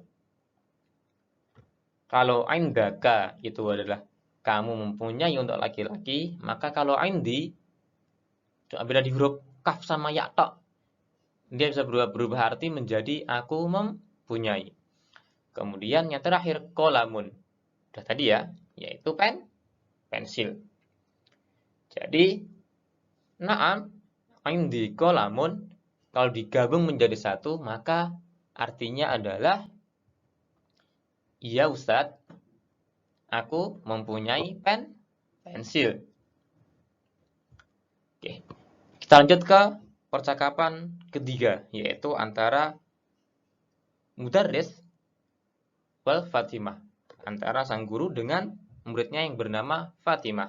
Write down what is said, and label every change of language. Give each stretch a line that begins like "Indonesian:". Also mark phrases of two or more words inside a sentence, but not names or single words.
Indonesian: Kalau indaka itu adalah kamu mempunyai untuk laki-laki, maka kalau indi beda di huruf kaf sama ya tok, dia bisa berubah arti menjadi aku mempunyai. Kemudian yang terakhir kolamun. Udah tadi ya, yaitu pensil. Jadi
Arabic: نعم عندي قلم
Indonesian: kalau digabung menjadi satu maka artinya adalah iya Ustadz, aku mempunyai pensil. Oke. Kita lanjut ke percakapan ketiga, yaitu antara
Arabic: مدرس و
Indonesian: Fatimah, antara sang guru dengan muridnya yang bernama Fatimah.